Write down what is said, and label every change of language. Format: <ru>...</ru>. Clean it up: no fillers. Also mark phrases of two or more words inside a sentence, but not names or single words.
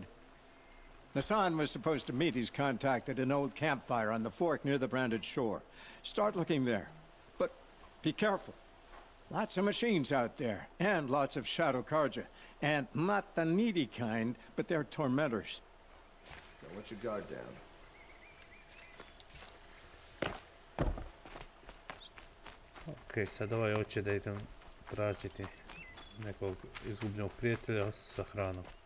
<en>Nassan was supposed to meet his contact at an old campfire on the fork near the branded shore. Start looking there. But be careful. Lots of machines out there, and lots of Shadow Karja. And not the needy kind, but they're tormentors. Don't let your guard down.</en> <sr>Ok, sad ovaj hoće da idem tražiti nekog izgubljenog prijatelja sa hranom.</sr>